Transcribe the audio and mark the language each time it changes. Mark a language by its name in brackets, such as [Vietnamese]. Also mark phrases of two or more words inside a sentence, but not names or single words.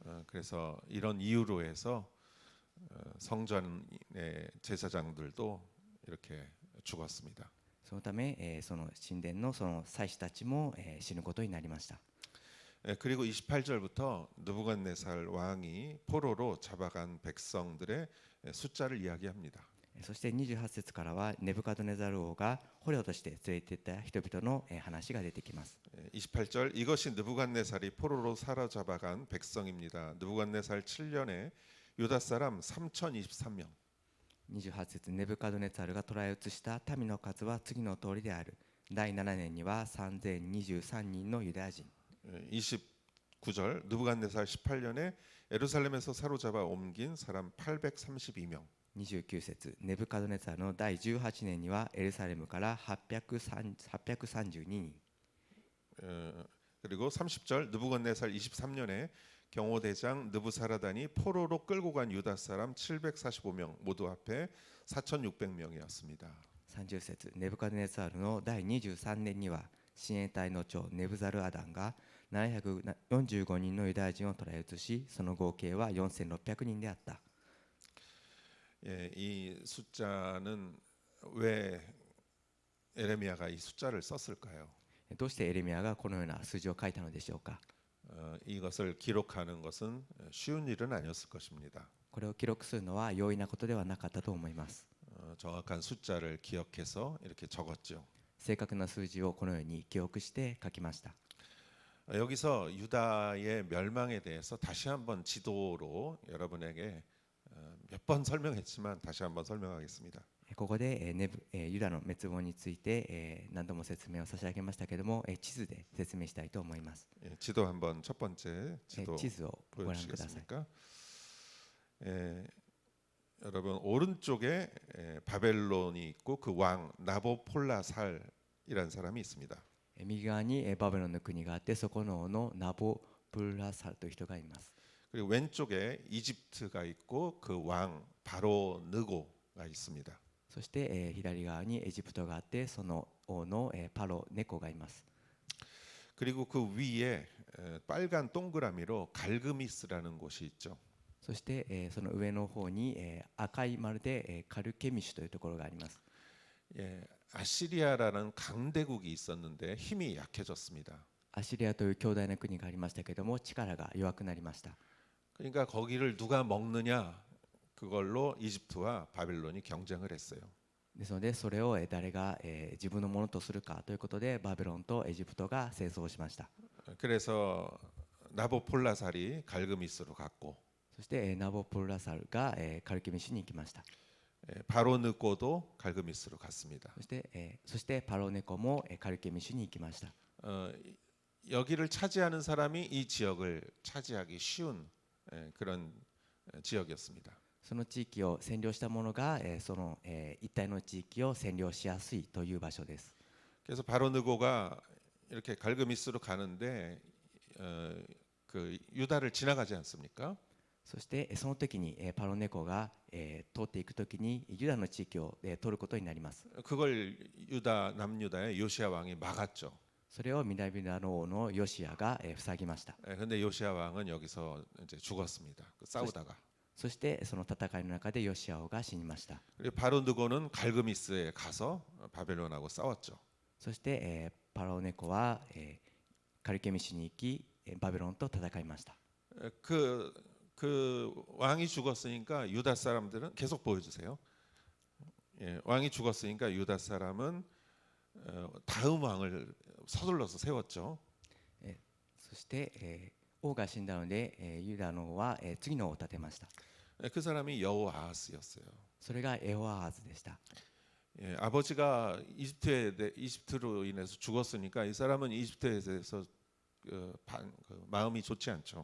[Korean] 그래서 이런 이유로 해서 성전의 제사장들도 이렇게 죽었습니다. [Japanese] そのため、その神殿のその祭司たちも、死ぬことになりました。 [Korean] 그리고 28절부터 느부갓네살 왕이 포로로 잡아간 백성들의 숫자를 이야기합니다. [Japanese] そして28節からはネブカドネザル王が捕虜として連れて行った人々の話が出てきます。 [Korean] 28절 이것이 느부갓네살이 포로로 사로잡아간 백성입니다. 느부갓네살 7년에 유다 사람 3023명. [Japanese] 28 節ネブカドネザルが捕らえ移した民の数は次の通りである。第7年には3023人のユダヤ人。 [Korean] 29절 느부갓네살 18년에 예루살렘에서 사로잡아 옮긴 사람 832명. [Japanese] 29 節ネブカドネザルの第18年にはエルサレムから832人。 [Korean] 그리고 30절 느부갓네살 23년에 경호대장 느부사라단이 포로로 끌고 간 유다 사람 745명 모두 합해 4,600명이었습니다. [Japanese] 30 節ネブカドネザルの第23年には親衛隊の長ネブザルアダンが745人のユダヤ人を捕らえ移し、その合計は4600人であった。 [Korean] 예, 이 숫자는 왜 에레미야가 이 숫자를 썼을까요? [Japanese] どうしてエレミヤがこのような数字を書いたのでしょうか。 [Korean] 이것을 기록하는 것은 쉬운 일은 아니었을 것입니다. [Japanese] これを記録するのは容易なことではなかったと思います。 [Korean] 정확한 숫자를 기억해서 이렇게 적었죠. [Japanese] 正確な数字をこのように記憶して書きました。 [Korean] 여기서 유다의 멸망에 대해서 다시 한번 지도로 여러분에게 몇 번 설명했지만 다시 한번 설명하겠습니다. [Japanese] ここでユダの滅亡について何度も説明を差し上げましたけれども、地図で説明したいと思います。 [Korean] 지도 한번 첫 번째 지도 [Japanese] 地図をご覧ください。 [Korean] 보여주시겠습니까? 여러분 오른쪽에 바벨론이 있고 그 왕 나보폴라살이라는 사람이 있습니다. [Japanese] 右側にバベロンの国があって、そこの王のナボプラサルという人がいます。 [Korean] 그리고 왼쪽에 이집트가 있고 그 왕 바로 느고가 있습니다. [Japanese] そして、左側にエジプトがあって、その王の、パロネコがいます。 [Korean] 그리고 그 위에 빨간 동그라미로 갈그미스라는 곳이 있죠. [Japanese] そして、その上の方に、赤い丸で、カルケミシュというところがあります。 [Korean] 예, 아시리아라는 강대국이 있었는데 힘이 약해졌습니다. [Japanese] アシリアという強大な国がありましたけれども、力が弱くなりました。 [Korean] 그러니까 거기를 누가 먹느냐 그걸로 이집트와 바벨론이 경쟁을 했어요. [Japanese] ですので、それを誰が、自分のものとするかということで、バベロンとエジプトが戦争をしました。 [Korean] 그래서 나보폴라살이 갈그미스로 갔고 [Japanese] そして、ナボプラサルが、カルケミシュに行きました。 [Korean] 바로느고도 갈그미스로 갔습니다. [Japanese] そして、パロネコも、カルケミシュに行きました。 [Korean] 여기를 차지하는 사람이 이 지역을 차지하기 쉬운 그런 지역이었습니다. [Japanese] その地域を占領した者が、その、一帯の地域を占領しやすいという場所です。 [Korean] 그래서 바로느고가 이렇게 갈그미스로 가는데 그 유다를 지나가지 않습니까? [Japanese] そしてその時にパロネコが通っていく時にユダの地域を取ることになります。 [Korean] 그걸 유다 남유다의 요시야 왕이 막았죠. [Japanese] それを南の王のヨシアが塞ぎました。 [Korean] 근데 요시야 왕은 여기서 이제 죽었습니다. 싸우다가. [Japanese] そしてその戦いの中でヨシア王が死にました。 [Korean] 그리고 바로 느고는 갈그미스에 가서 바벨론하고 싸웠죠. [Japanese] そして、パラオネコは、カルケミシに行き、バビロンと戦いました。 [Korean] 그 왕이 죽었으니까 유다 사람들은 계속 보여주세요. 예, 왕이 죽었으니까 유다 사람은 다음 왕을 서둘러서 세웠죠. [Japanese] そして、王が死んだので、ユダの王は、次の王を立てました。 [Korean] 그 사람이 여호아하스였어요. [Japanese] それがエホアハズでした。 [Korean] 예, 아버지가 이집트로 인해서 죽었으니까 이 사람은 이집트에 대해서 마음이 좋지 않죠.